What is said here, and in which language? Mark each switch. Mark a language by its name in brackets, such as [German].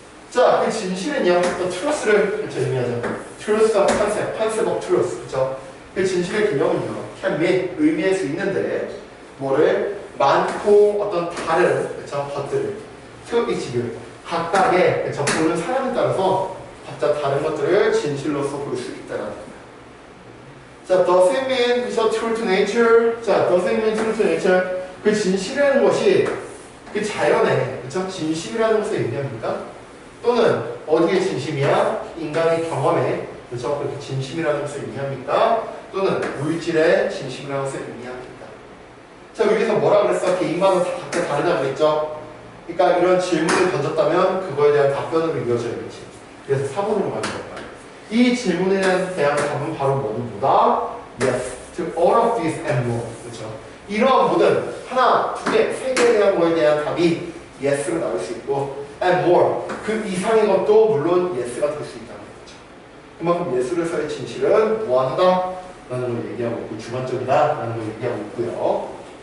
[Korean] 자, 그 진실은요, 또 트루스를 그렇죠, 의미하죠. [English] 트루스 컨셉 오브 트루스. [Korean] 그렇죠? 그 진실의 개념은요, [English] can mean, [Korean] 의미할 수 있는데, 뭐를 많고 어떤 다른, 그렇죠, 것들을, [English] to each [Korean] 각각의, 그렇죠, 보는 사람에 따라서 각자 다른 것들을 진실로서 볼 수 있다는 겁니다. [English] 자, does it mean, [Korean] 그렇죠, [English] true to nature? 자, does it mean true to nature? [Korean] 그 진실이라는 것이 그 자연의, 그렇죠, 진실이라는 것을 의미합니까? 또는 어디에 진심이야? 인간의 경험에, 그렇죠, 그렇게 진심이라는 것을 의미합니까? 또는 물질의 진심이라는 것을 의미합니다. 자, 여기서 뭐라 그랬어? 개인마다 다 각각 다르다고 그랬죠? 그러니까 이런 질문을 던졌다면 그거에 대한 답변으로 이어져야겠지. 그래서 4번으로 가는 거예요. 이 질문에 대한 답은 바로 뭐다? [English] Yes, to all of these and more. [Korean] 그렇죠? 이러한 모든 하나, 두 개, 세 개에 대한 거에 대한 답이 yes로 나올 수 있고 [English] and more, [Korean] 그 이상의 것도 물론 yes가 될 수 있다는 거죠. 그만큼 예술에서의 진실은 무한하다 라는 걸 얘기하고 있고 주관적이다 라는 걸 얘기하고 있고요.